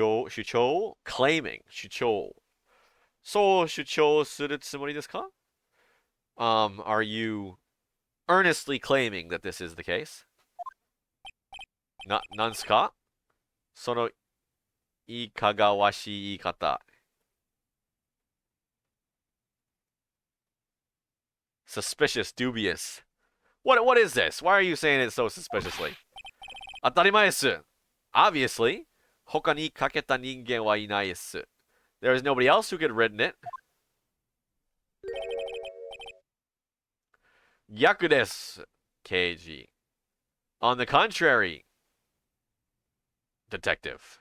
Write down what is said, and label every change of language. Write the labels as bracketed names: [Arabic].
[English] 主張 claiming [Japanese] 主張そう主張するつもりですか [English] Are you earnestly claiming that this is the case? [Japanese] なんすかそのいかがわしい言い方 [English] Suspicious, dubious. What is this? Why are you saying it so suspiciously? [Japanese] 当たり前です [English] Obviously, [Japanese] 他に書けた人間はいないです [English] There is nobody else who could have written it. [Japanese] 逆です、刑事 [English] On the contrary, detective.